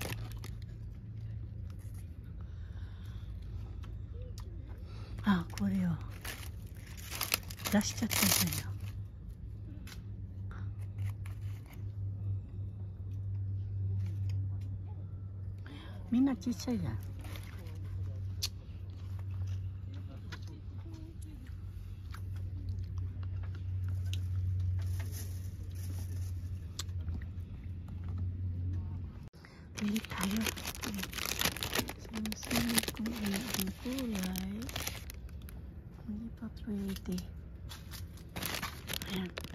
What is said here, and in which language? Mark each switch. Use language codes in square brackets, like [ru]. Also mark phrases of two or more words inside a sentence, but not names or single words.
[ja] あ、これを出しちゃったじゃんよ。みんなちっちゃいじゃん。 [tl] Bili tayo. Sinasabi ko ang kulay. Hindi pa pwede. Ayan.